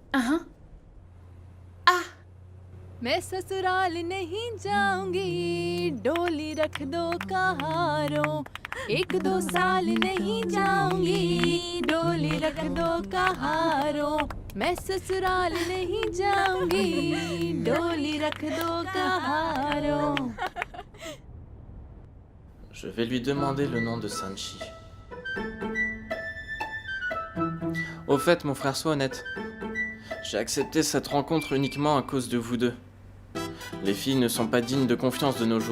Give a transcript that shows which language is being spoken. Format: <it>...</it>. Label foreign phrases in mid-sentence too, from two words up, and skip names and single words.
<hi>मैं ससुराल नहीं जाऊंगी डोली रख दो कहारों 1-2 साल नहीं जाऊंगी डोली रख दो कहारों मैं ससुराल नहीं जाऊंगी डोली रख दो कहारों.</hi> <fr>Je vais lui demander le nom de Sanchi. Au fait, mon frère, sois honnête. J'ai accepté cette rencontre uniquement à cause de vous deux. Les filles ne sont pas dignes de confiance de nos jours.</fr>